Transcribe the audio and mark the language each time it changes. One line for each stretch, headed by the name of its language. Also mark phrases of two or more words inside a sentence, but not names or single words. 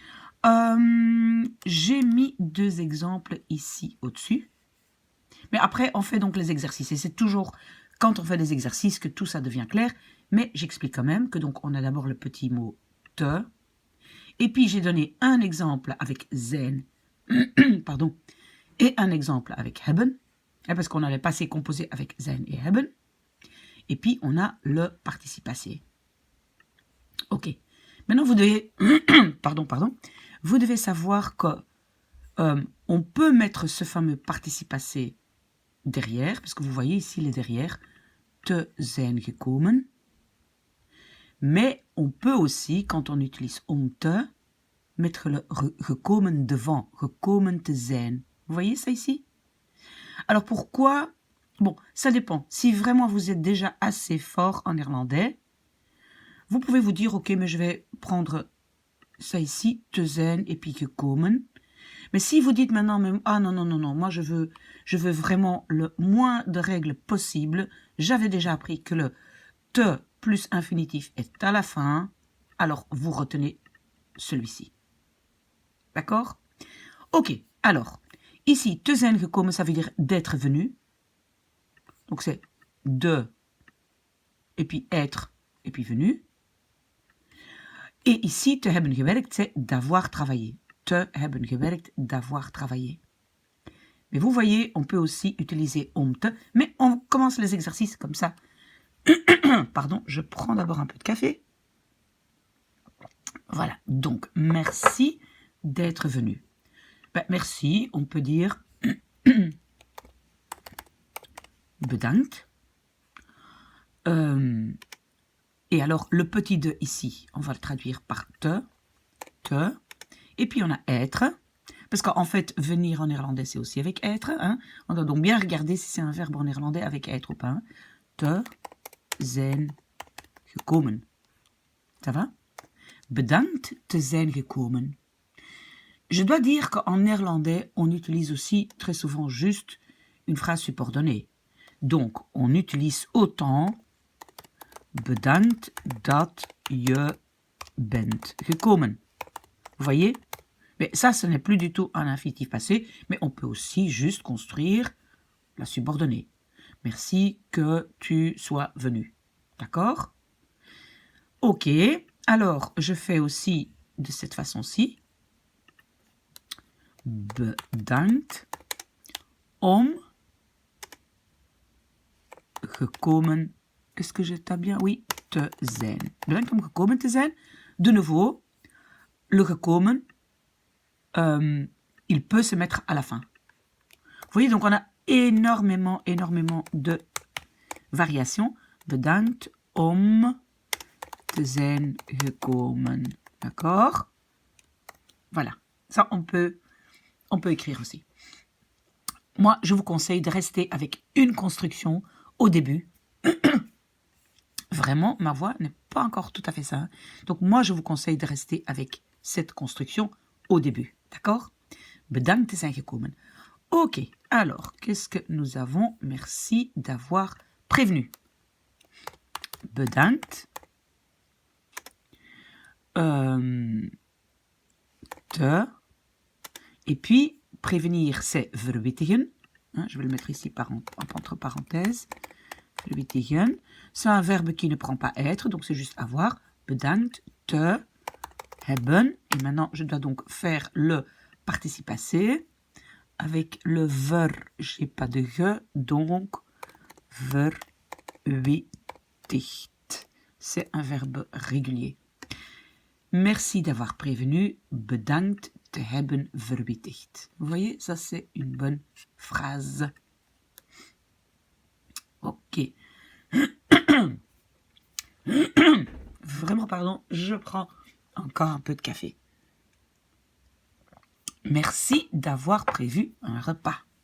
French: J'ai mis deux exemples ici au-dessus, mais après on fait donc les exercices, et c'est toujours quand on fait des exercices que tout ça devient clair, mais j'explique quand même que donc on a d'abord le petit mot te, et puis j'ai donné un exemple avec zijn, pardon, et un exemple avec hebben, parce qu'on a le passé composé avec zijn et hebben, et puis on a le participe passé. Ok. Maintenant vous devez, pardon, vous devez savoir que on peut mettre ce fameux participe passé derrière, parce que vous voyez ici les derrière,
Dutch: te zijn gekomen,
French: mais on peut aussi, quand on utilise
Dutch: om te,
French: mettre le gekomen devant,
Dutch: gekomen te zijn.
French: Vous voyez ça ici? Alors pourquoi? Bon, ça dépend. Si vraiment vous êtes déjà assez fort en néerlandais, vous pouvez vous dire, ok, mais je vais prendre ça ici,
Dutch: te zijn
French: et puis gekomen. Mais si vous dites maintenant même, ah non, moi je veux vraiment le moins de règles possible, j'avais déjà appris que le te plus infinitif est à la fin, alors vous retenez celui-ci. D'accord? Ok, alors, ici,
Dutch: te zijn gekomen,
French: ça veut dire d'être venu. Donc c'est de, et puis être, et puis venu. Et ici,
Dutch: te hebben gewerkt,
French: c'est d'avoir travaillé.
Dutch: Te hebben gewerkt,
French: d'avoir travaillé. Mais vous voyez, on peut aussi utiliser
Dutch: om te,
French: mais on commence les exercices comme ça. Pardon, je prends d'abord un peu de café. Voilà, donc merci d'être venu. Merci, on peut dire bedankt. Et alors, le petit de ici, on va le traduire par te. Et puis, on a être. Parce qu'en fait, venir en néerlandais, c'est aussi avec être. Hein. On doit donc bien regarder si c'est un verbe en néerlandais avec être ou pas. Hein.
Dutch: Te zijn gekomen.
French: Ça va?
Dutch: Bedankt te zijn gekomen.
French: Je dois dire qu'en néerlandais, on utilise aussi très souvent juste une phrase subordonnée. Donc, on utilise autant
Dutch: bedankt dat je bent gekomen.
French: Vous voyez? Mais ça, ce n'est plus du tout un infinitif passé, mais on peut aussi juste construire la subordonnée. Merci que tu sois venu. D'accord? Ok. Alors, je fais aussi de cette façon-ci.
Dutch: Bedankt om gekomen.
French: Est-ce que je tape bien? Oui,
Dutch: te zijn. Bedankt om gekomen te zijn.
French: De nouveau, le gekomen, il peut se mettre à la fin. Vous voyez, donc on a énormément de variations.
Dutch: Bedankt om te zijn gekomen.
French: D'accord? Voilà. Ça, on peut écrire aussi. moi, je vous conseille de rester avec une construction au début. Vraiment, ma voix n'est pas encore tout à fait ça. Hein. Donc, moi, je vous conseille de rester avec cette construction au début. D'accord?
Dutch: Bedankt te zijn gekomen.
French: Ok, alors, qu'est-ce que nous avons? Merci d'avoir prévenu. Bedankt. Te. Et puis, prévenir, c'est verwittigen. Hein, je vais le mettre ici entre parenthèses. Verwittigen. C'est un verbe qui ne prend pas être, donc c'est juste avoir.
Dutch: Bedankt, te, hebben.
French: Et maintenant, je dois donc faire le participe passé. Avec le ver, j'ai pas de ge, donc verwittigt. C'est un verbe régulier. Merci d'avoir prévenu.
Dutch: Bedankt te hebben verwittigd.
French: Vous voyez, ça c'est une bonne phrase. Ok. Vraiment, pardon, je prends encore un peu de café. Merci d'avoir prévu un repas.